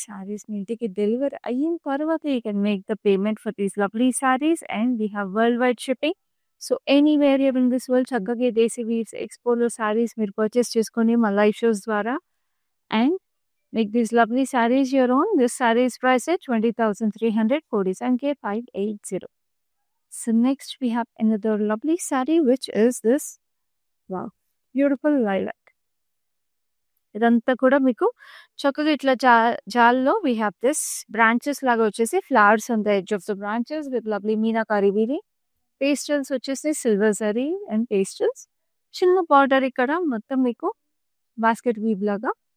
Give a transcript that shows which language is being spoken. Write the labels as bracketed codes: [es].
[en] sarees [te] మీ ఇంటికి డెలివరీ అయిన తర్వాత [en] You can make the payment for these lovely sarees. And we have world wide shipping. So, anywhere in this world [te] చక్కగా దేశీ weaves ఎక్స్పోలో saris మీరు purchase చేసుకొని మా live shows ద్వారా [en] And make these lovely sarees your own. This saree is priced at 20,300 code is NK580. So, next we have another lovely saree which is this wow beautiful lilac. [te] ఇదంతా కూడా మీకు చక్కగా ఇట్లా జాల్లో [en] We have this branches లాగా వచ్చేసి flowers on the edge of the branches with lovely meenakari weaving. [te] Pastels వచ్చేసి silver zari and pastels. చిన్న border ఇక్కడ మొత్తం మీకు బాస్కెట్ వీవ్ లాగా.